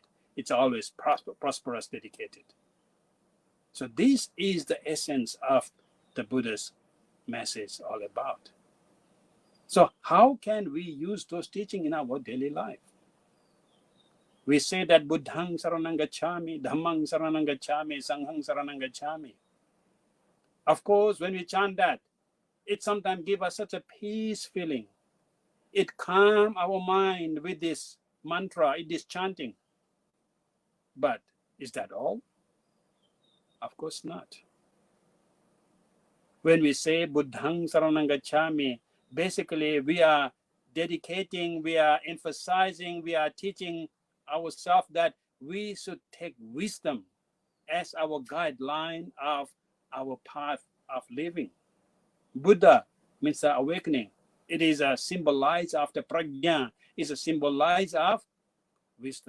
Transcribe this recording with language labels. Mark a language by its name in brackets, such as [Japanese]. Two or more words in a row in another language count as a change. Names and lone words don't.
[English] It's always prosperous dedicated. So this is the essence of the Buddha's message all about. So how can we use those teachings in our daily life? [Pali] We say that Buddhang saranang gacchami, Dhammang saranang gacchami, Sanghang saranang gacchami. [English] Of course, when we chant that, it sometimes gives us such a peace feeling. It calms our mind with this mantra, it is chanting. But is that all? Of course not. When we say [Pali] Buddhang saranang gacchami, [English] basically we are dedicating, we are emphasizing, we are teaching ourselves that we should take wisdom as our guideline of our path of living. Buddha means awakening. It is a symbolize of the prajna, it's a symbolize of wisdom.